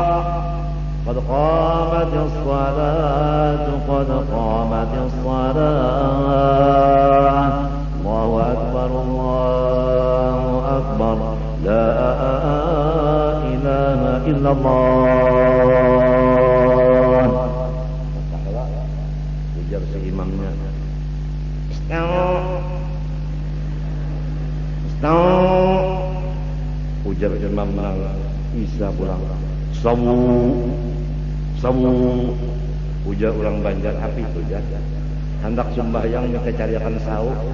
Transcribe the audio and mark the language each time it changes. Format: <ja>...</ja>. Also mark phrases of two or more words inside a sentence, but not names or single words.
<ar>قد قامت الصلاة قد قامت الصلاة. الله أكبر الله أكبر. لا إله إلا الله.</ar> <bjn>Ujar si imamnya. Ujar imam Isa pulang. Sawu. Ujar orang Banjar api ujar. Hendak sembahyang mereka cariakan sawu.</bjn>